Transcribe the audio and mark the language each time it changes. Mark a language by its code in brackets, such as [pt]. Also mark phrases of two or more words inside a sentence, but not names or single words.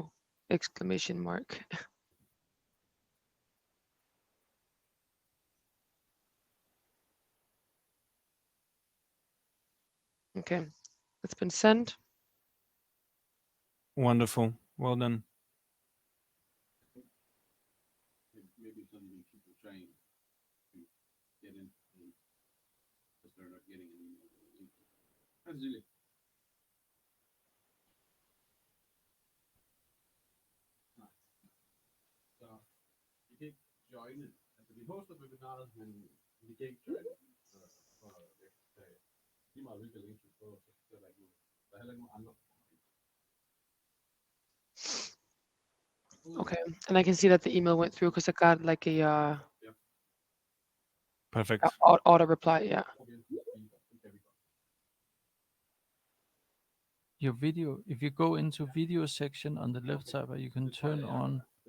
[en] Exclamation mark. Okay, it's been sent. Wonderful. Well done. Maybe suddenly people trying to get in because they're not getting an email. That's silly. [da] Så vi kan ikke joine. Altså vi hoster webinaret, men vi kan ikke joine. For lige meget hvilke links vi får, så er der ikke nogen. Der er heller ikke nogen andre. [en] Okay, and I can see that the email went through because I got like a Perfect. auto reply. Yeah. your video, if you go into video section on the left side, where you can turn on.